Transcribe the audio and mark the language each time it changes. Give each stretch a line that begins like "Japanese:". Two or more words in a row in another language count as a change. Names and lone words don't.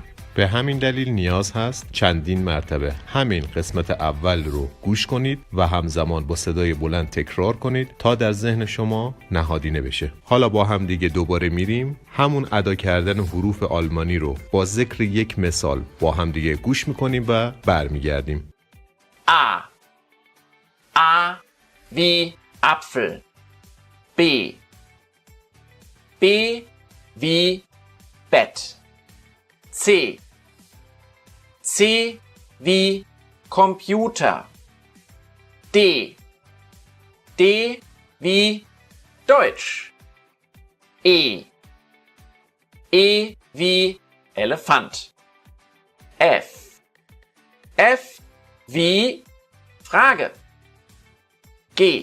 Persian: به همین دلیل نیاز هست چندین مرتبه همین قسمت اول رو گوش کنید و همزمان با صدای بلند تکرار کنید تا در ذهن شما نهادینه بشه. حالا با هم دیگه دوباره میریم همون ادا کردن حروف آلمانی رو با ذکر یک مثال با هم دیگه گوش میکنیم و برمیگردیم.
German: A A wie Apfel B B wie Bett C C wie Computer D D wie Deutsch E E wie Elefant F F wie Frage G